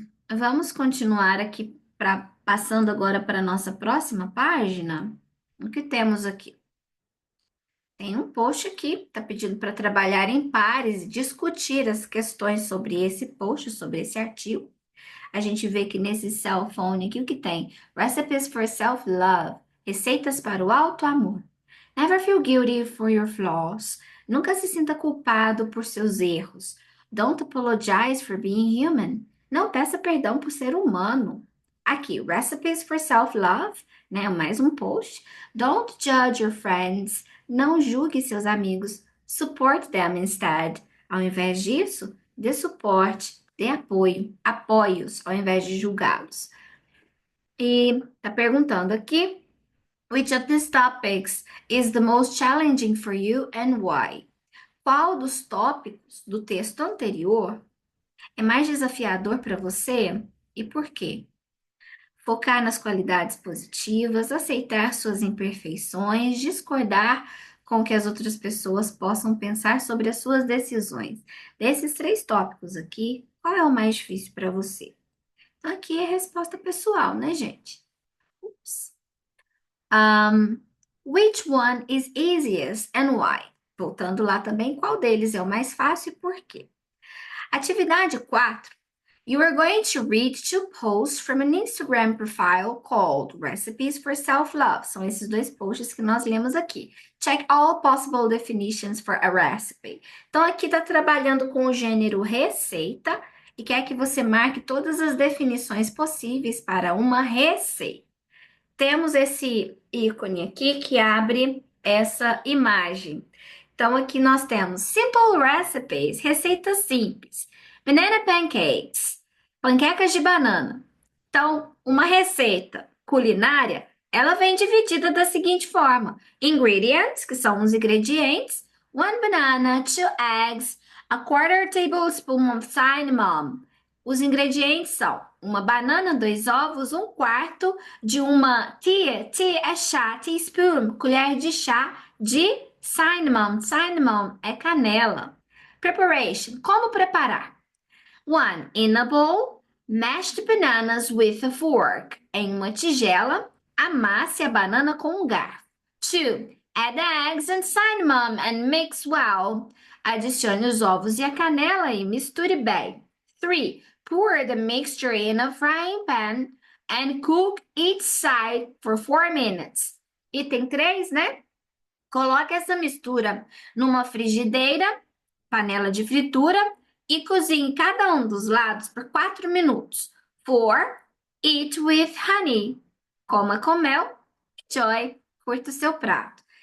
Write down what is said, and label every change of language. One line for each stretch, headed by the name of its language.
Portuguese: Vamos continuar aqui passando agora para a nossa próxima página. O que temos aqui? Tem um post aqui, está pedindo para trabalhar em pares e discutir as questões sobre esse post, sobre esse artigo. A gente vê que nesse cell phone aqui o que tem?
English: Recipes for self-love,
Portuguese: receitas para o auto-amor.
English: Never feel guilty for your flaws.
Portuguese: Nunca se sinta culpado por seus erros.
English: Don't apologize for being human.
Portuguese: Não peça perdão por ser humano. Aqui,
English: recipes for self-love,
Portuguese: né? Mais um post.
English: Don't judge your friends.
Portuguese: Não julgue seus amigos.
English: Support them instead.
Portuguese: Ao invés disso, dê suporte, dê apoio, apoios ao invés de julgá-los. E tá perguntando aqui,
English: which of these topics is the most challenging for you and why?
Portuguese: Qual dos tópicos do texto anterior é mais desafiador para você e por quê? Focar nas qualidades positivas, aceitar suas imperfeições, discordar com o que as outras pessoas possam pensar sobre as suas decisões. Desses três tópicos aqui, qual é o mais difícil para você? Então, aqui é a resposta pessoal, né, gente? Ups.
English: Which one is easiest and why?
Portuguese: Voltando lá também, qual deles é o mais fácil e por quê? Atividade 4.
English: You are going to read two posts from an Instagram profile called Recipes for Self-Love.
Portuguese: São esses dois posts que nós lemos aqui.
English: Check all possible definitions for a recipe.
Portuguese: Então, aqui está trabalhando com o gênero receita e quer que você marque todas as definições possíveis para uma receita. Temos esse ícone aqui que abre essa imagem. Então, aqui nós temos Simple Recipes, receitas simples. Banana Pancakes, panquecas de banana. Então, uma receita culinária, ela vem dividida da seguinte forma: ingredients, que são os ingredientes,
English: one banana, two eggs, a quarter tablespoon of cinnamon.
Portuguese: Os ingredientes são uma banana, dois ovos, um quarto de uma tea é chá, teaspoon, colher de chá de cinnamon. Cinnamon é canela. Preparation, como preparar? 1.
English: In a bowl, mashed bananas with a fork.
Portuguese: Em uma tigela, amasse a banana com um garfo. 2.
English: Add the eggs and cinnamon and mix well.
Portuguese: Adicione os ovos e a canela e misture bem. 3.
English: Pour the mixture in a frying pan and cook each side for 4 minutes.
Portuguese: Item 3, né? Coloque essa mistura numa frigideira, panela de fritura, e cozinhe cada um dos lados por 4 minutos. 4.
English: Eat with honey.
Portuguese: Coma com mel.
English: Enjoy.
Portuguese: Curta o seu prato.